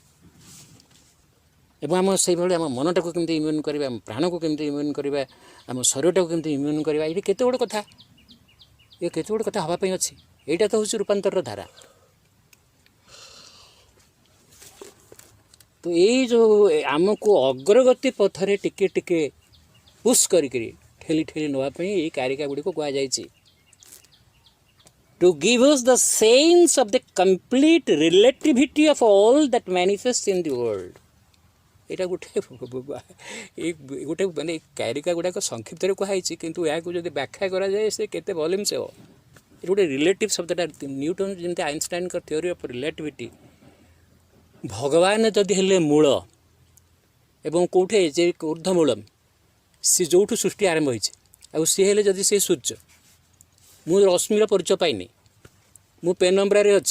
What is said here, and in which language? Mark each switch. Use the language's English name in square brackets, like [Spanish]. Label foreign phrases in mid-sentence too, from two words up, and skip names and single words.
[Odia] ଏବଂ ଆମ ସେଇଭଳି ଆମ ମନଟାକୁ କେମିତି ଇମ୍ୟୁନ୍ କରିବା, ଆମ ପ୍ରାଣକୁ କେମିତି ଇମ୍ୟୁନ୍ କରିବା, ଆମ ଶରୀରଟାକୁ କେମିତି ଇମ୍ୟୁନ୍ କରିବା, ଏଇଠି କେତେ ଗୁଡ଼ିଏ କଥା ହେବା ପାଇଁ ଅଛି। ଏଇଟା ତ ହେଉଛି ରୂପାନ୍ତରର ଧାରା। ତ ଏଇ ଯେଉଁ ଆମକୁ ଅଗ୍ରଗତି ପଥରେ ଟିକେ ଟିକେ ପୁସ୍ କରିକିରି ଠେଲି ନେବା ପାଇଁ ଏଇ କାରିକା ଗୁଡ଼ିକୁ କୁହାଯାଇଛି। [English] To give us the sense of the complete relativity of all that manifests in the world. [Odia] ଏଇଟା ଗୋଟେ ମାନେ କାରିକା ଗୁଡ଼ାକ ସଂକ୍ଷିପ୍ତରେ କୁହାଯାଇଛି, କିନ୍ତୁ ଏହାକୁ ଯଦି ବ୍ୟାଖ୍ୟା କରାଯାଏ ସେ କେତେ ଭଲ୍ୟୁମ୍ସ ହେବ। ଏଇଟା ଗୋଟେ ରିଲେଟିଭ୍ ଶବ୍ଦଟା ନ୍ୟୁଟନ୍ ଯେମିତି ଆଇନଷ୍ଟାଇନଙ୍କ [English] theory of relativity. [Odia] ଭଗବାନ ଯଦି ହେଲେ ମୂଳ ଏବଂ କେଉଁଠି ଯେ ଊର୍ଦ୍ଧ୍ୱମୂଳମ୍, ସେ ଯେଉଁଠୁ ସୃଷ୍ଟି ଆରମ୍ଭ ହୋଇଛି, ଆଉ ସିଏ ହେଲେ ଯଦି ସେ ସୂର୍ଯ୍ୟ, ମୁଁ ରଶ୍ମିର ପରିଚୟ ପାଇନି, ମୁଁ ପେନମ୍ବ୍ରାରେ ଅଛି।